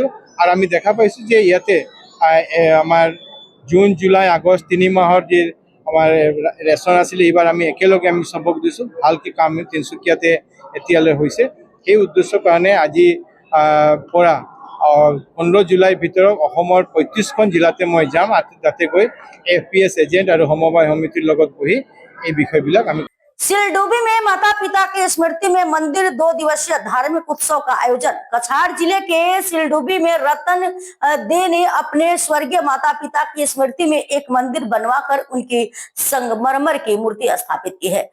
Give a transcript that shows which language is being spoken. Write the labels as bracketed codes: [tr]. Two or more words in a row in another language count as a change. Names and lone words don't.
[as] আৰু আমি দেখা পাইছোঁ যে ইয়াতে আমাৰ জুন, জুলাই, আগষ্ট 3 মাহৰ যি আমাৰ ৰেচন আছিলে, এইবাৰ আমি একেলগে আমি চবক দিছোঁ। ভালকৈ কাম তিনিচুকীয়াতে এতিয়ালৈ হৈছে। সেই উদ্দেশ্যৰ কাৰণে আজি পৰা 15 জুলাইৰ ভিতৰত অসমৰ 35খন জিলাতে মই যাম, তাতে গৈ FPS এজেণ্ট আৰু সমবায় সমিতিৰ লগত বহি এই বিষয়বিলাক আমি [hi] सिलडुबी में माता पिता की स्मृति में मंदिर 2 दिवसीय धार्मिक उत्सव का आयोजन। कछार जिले के सिलडुबी में रतन दे ने अपने स्वर्गीय माता पिता की स्मृति में एक मंदिर बनवाकर उनकी संगमरमर की मूर्ति स्थापित की है।